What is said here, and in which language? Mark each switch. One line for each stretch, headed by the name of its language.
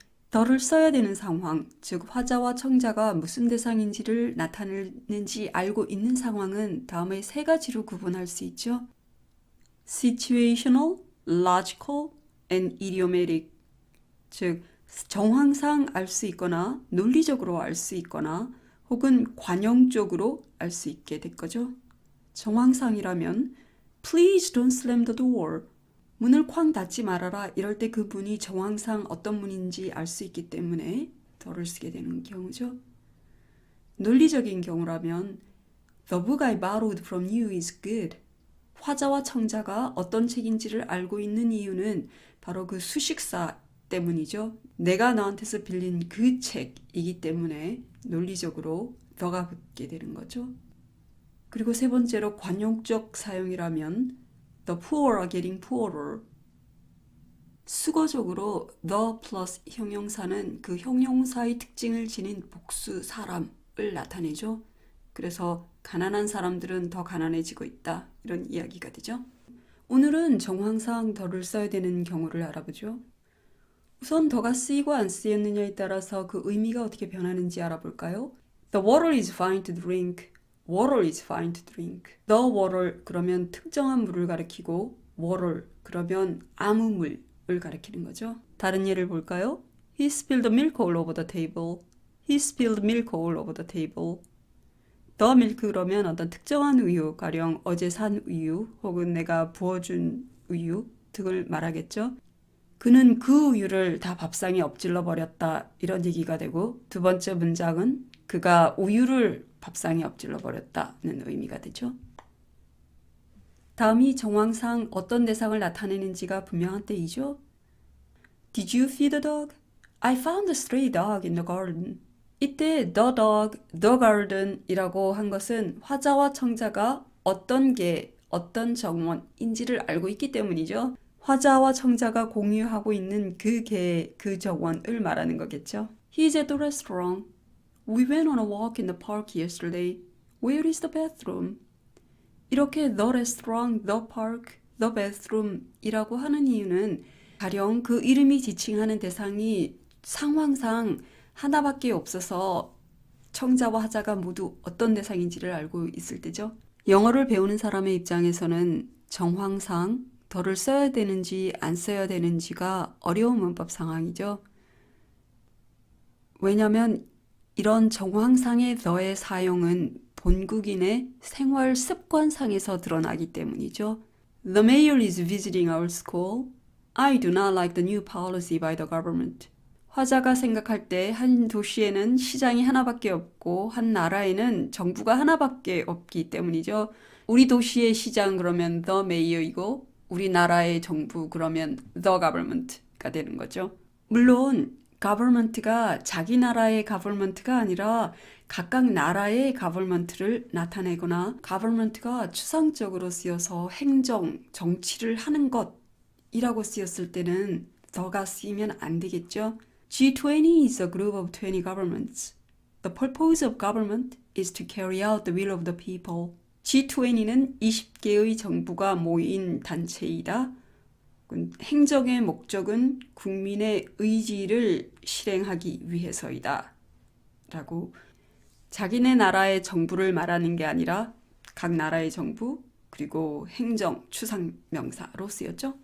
Korean: the를 써야 되는 상황, 즉 화자와 청자가 무슨 대상인지를 나타내는지 알고 있는 상황은 다음의 세 가지로 구분할 수 있죠.
English: situational, logical, and idiomatic,
Korean: 즉 정황상 알 수 있거나 논리적으로 알 수 있거나 혹은 관용적으로 알 수 있게 될 거죠. 정황상이라면
English: Please don't slam the door.
Korean: 문을 쾅 닫지 말아라. 이럴 때 그 문이 정황상 어떤 문인지 알 수 있기 때문에 the를 쓰게 되는 경우죠. 논리적인 경우라면
English: The book I borrowed from you is good.
Korean: 화자와 청자가 어떤 책인지를 알고 있는 이유는 바로 그 수식사 때문이죠. 내가 너한테서 빌린 그 책이기 때문에 논리적으로 the가 붙게 되는 거죠. 그리고 세 번째로 관용적 사용이라면
English: The poor are getting poorer.
Korean: 수거적으로 the plus 형용사는 그 형용사의 특징을 지닌 복수 사람을 나타내죠. 그래서 가난한 사람들은 더 가난해지고 있다. 이런 이야기가 되죠. 오늘은 정황상 the를 써야 되는 경우를 알아보죠. 우선 the가 쓰이고 안 쓰였느냐에 따라서 그 의미가 어떻게 변하는지 알아볼까요?
English: The water is fine to drink. water is fine to drink.
Korean: The water 그러면 특정한 물을 가리키고 water 그러면 아무 물을 가리키는 거죠. 다른 예를 볼까요?
English: He spilled milk all over the table. He spilled milk all over the table.
Korean: The milk 그러면 어떤 특정한 우유, 가령 어제 산 우유 혹은 내가 부어준 우유 등을 말하겠죠. 그는 그 우유를 다 밥상에 엎질러 버렸다. 이런 얘기가 되고 두 번째 문장은 그가 우유를 밥상에 엎질러 버렸다는 의미가 되죠. 다음이 정황상 어떤 대상을 나타내는지가 분명한 때이죠.
English: Did you feed the dog? I found a stray dog in the garden.
Korean: 이때 the dog, the garden 이라고 한 것은 화자와 청자가 어떤 개, 어떤 정원인지를 알고 있기 때문이죠. 화자와 청자가 공유하고 있는 그 개, 그 정원을 말하는 거겠죠.
English: He's at the restaurant. We went on a walk in the park yesterday. Where is the bathroom?
Korean: 이렇게 the restaurant, the park, the bathroom 이라고 하는 이유는 가령 그 이름이 지칭하는 대상이 상황상 하나밖에 없어서 청자와 화자가 모두 어떤 대상인지를 알고 있을 때죠. 영어를 배우는 사람의 입장에서는 정황상 the를 써야 되는지 안 써야 되는지가 어려운 문법 상황이죠. 왜냐하면 이런 정황상의 the의 사용은 본국인의 생활 습관상에서 드러나기 때문이죠.
English: The mayor is visiting our school. I do not like the new policy by the government.
Korean: 화자가 생각할 때 한 도시에는 시장이 하나밖에 없고 한 나라에는 정부가 하나밖에 없기 때문이죠. 우리 도시의 시장 그러면 the mayor이고 우리나라의 정부 그러면 the government가 되는 거죠. 물론 government가 자기 나라의 government가 아니라 각각 나라의 government를 나타내거나 government가 추상적으로 쓰여서 행정, 정치를 하는 것이라고 쓰였을 때는 the가 쓰이면 안 되겠죠.
English: G20 is a group of 20 governments. The purpose of government is to carry out the will of the people.
Korean: G20는 20개의 정부가 모인 단체이다. 행정의 목적은 국민의 의지를 실행하기 위해서이다. 라고 자기네 나라의 정부를 말하는 게 아니라 각 나라의 정부 그리고 행정, 추상명사로 쓰였죠.